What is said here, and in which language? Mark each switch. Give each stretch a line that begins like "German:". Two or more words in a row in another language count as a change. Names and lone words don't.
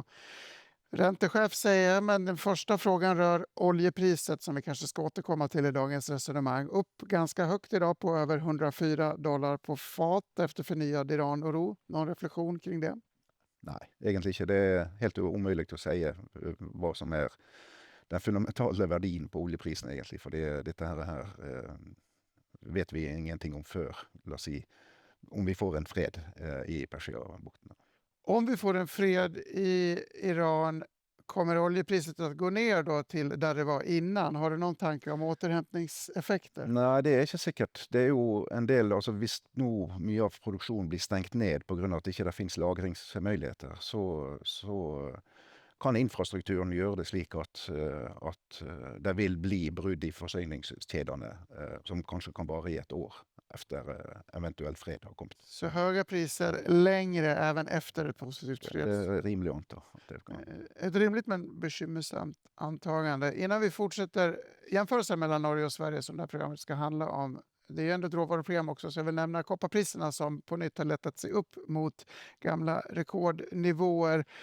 Swedish: Räntechef säger jag, men den första frågan rör oljepriset som vi kanske ska återkomma till i dagens resonemang. Upp ganska högt idag på över $104 på fat efter förnyad Iran-oro. Någon reflektion kring det?
Norwegian: Nej, egentlig ikke. Det er helt
Swedish: omöjligt att säga vad som är den fundamentala
Norwegian: verdien på oljeprisen egentlig, for dette her vet vi ingenting om før, la oss si, om vi får en fred i Persiabukten.
Swedish: Om vi får en fred i Iran, kommer oljepriset att gå ner då till där det var innan? Har du någon tanke om återhämtningseffekter?
Norwegian: Nei, det er ikke sikkert. Det er jo en del, altså hvis nå mye av produksjonen blir stengt ned på grunn av at ikke det finnes lagringsmuligheter, så kan infrastrukturen gjøre det slik at det vil bli brudd i forsyningskjedene som kanskje kan vare i et år efter eventuell fred har kommet.
Swedish: Så höga priser längre även efter ett positivt Det freds... är rimligt att anta. Att det kan. Ett rimligt men bekymmersamt antagande. Innan vi fortsätter jämförelsen mellan Norge och Sverige som det här programmet ska handla om. Det är ju ändå ett råvaruprogram också, så jag vill nämna kopparpriserna som på nytt har lättat sig upp mot gamla rekordnivåer.